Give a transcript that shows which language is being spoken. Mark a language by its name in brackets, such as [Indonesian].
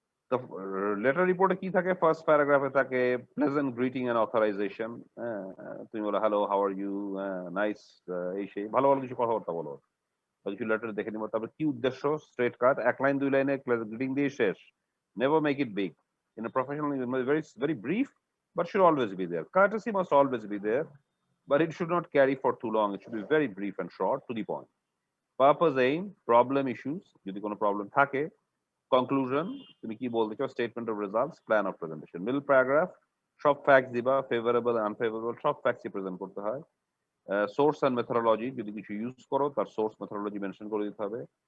[Bangla] তো লেটার রিপোর্টে কি থাকে, ফার্স্ট প্যারাগ্রাফে থাকে প্লেজেন্ট গ্রিটিং এন্ড অথরাইজেশন। তুমি বলো [English] hello, how are you, [Bangla] nice, এই সেই ভালো ভালো কিছু কথাবার্তা বলো, কিছু লেটার দেখে নিবো। তারপরে কি উদ্দেশ্য, স্ট্রেট কাট, এক লাইন দুই লাইনে গ্রিটিং দিয়ে শেষ। [English] Never make it big. In a professional, very very brief, but should always be there. Courtesy must always be there, but it should not carry for too long. It should be very brief and short, to the point. Purpose, aim, problem, issues, [Bangla] যদি কোনো problem থাকে। [English] conclusion, [Bangla] তুমি কি বলতে চাও, [English] Statement of results, plan of presentation. [Bangla] Middle paragraph, সব facts দিবা, favourable unfavourable সব ফ্যাক্টসই প্রেজেন্ট করতে হয়। [English] source and methodology, [Bangla] যদি কিছু ইউজ করো তার সোর্স মেথোডোলজি মেনশন করে দিতে হবে।